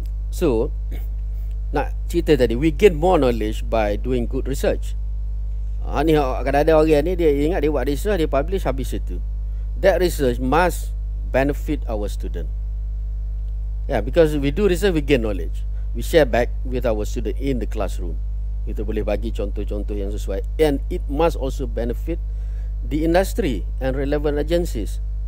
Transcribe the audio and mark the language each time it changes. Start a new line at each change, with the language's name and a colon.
English: So
Malay: nak cerita tadi,
English: we gain more knowledge by doing good research.
Malay: Ni kadang-kadang orang ni dia ingat dia buat research, dia publish, habis itu.
English: That research must benefit our student. Yeah, because we do research, we gain knowledge. We share back with our student in the classroom.
Malay: Kita boleh bagi contoh-contoh yang sesuai.
English: And it must also benefit the industry and relevant agencies.